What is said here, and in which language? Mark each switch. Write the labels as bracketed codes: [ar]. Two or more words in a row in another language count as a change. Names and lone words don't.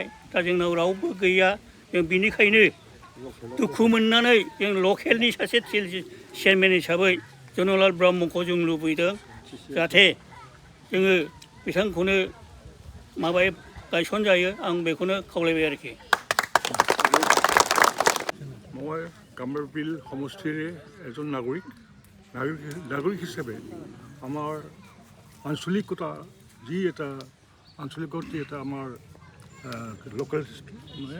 [brx] दा जोंनाव रावबो गैया। जों बिनिखायनो दुखु मोननानै जों लकेलनि सासे CLC चेयारमेन हिसाबै जनकलाल ब्रह्मखौ जों लुबैदों। जाहाथे जोङो बिथांखौनो माबायो गायसनजायो आं बेखौनो खावलायबाय आरोखि। [as] মই গাম্বাৰিবিল সমষ্টিৰে এজন নাগৰিক হিচাপে আমাৰ আঞ্চলিকতা যি এটা আঞ্চলিকতা এটা আমাৰ লোকেল মানে